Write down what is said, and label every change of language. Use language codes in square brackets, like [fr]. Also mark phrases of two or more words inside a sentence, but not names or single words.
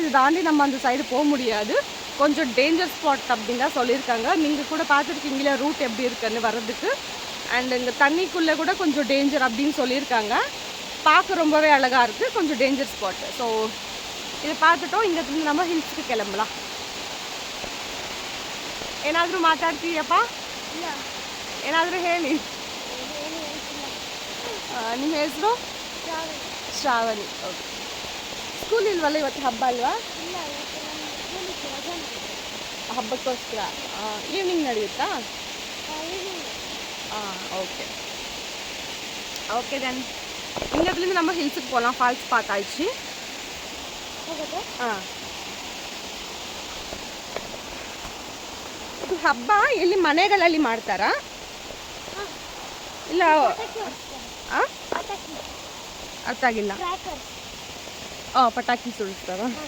[ta] இது தாண்டி நம்ம அந்த சைடு போக முடியாது, கொஞ்சம் [en] danger spot [ta] அப்படின்னு தான் சொல்லியிருக்காங்க. நீங்கள் கூட பார்த்துருக்கீங்களா ரூட் எப்படி இருக்குன்னு வர்றதுக்கு. அண்ட் இந்த தண்ணிக்குள்ளே கூட கொஞ்சம் டேஞ்சர் அப்படின்னு சொல்லியிருக்காங்க. பார்க்க ரொம்பவே அழகாக இருக்குது, கொஞ்சம் [en] danger spot. [ta] ஸோ இதை பார்த்துட்டோம். இங்கே நம்ம ಹಿಲ್ಸ್ಗೆ கிளம்பலாம். [kn] ಏನಾದರೂ ಮಾತಾಡ್ತೀಯಪ್ಪ? ಏನಾದರೂ ಹೇಳಿ. ನಿಮ್ಮ ಹೆಸರು? ಶ್ರಾವಣಿ. ಓಕೆ. ಸ್ಕೂಲ್ ಇಲ್ವಲ್ಲ ಇವತ್ತು, ಹಬ್ಬ ಅಲ್ವಾ? ಹಬ್ಬಕ್ಕೋಸ್ಕರ ಈವ್ನಿಂಗ್ ನಡೆಯುತ್ತಾ? [en] okay okay then [ta] இங்கேருந்து நம்ம ஹில்ஸுக்கு போகலாம். ஃபால்ஸ் பார்த்தாச்சு. [kn] ಇದು ಹಬ್ಬ ಎಲ್ಲಿ ಮನೆಗಳಲ್ಲಿ ಮಾಡ್ತಾರಾ ಇಲ್ಲ? ಅರ್ಥ ಆಗಿಲ್ಲ. ಪಟಾಕಿ ಸುಡಿಸ್ತಾರ?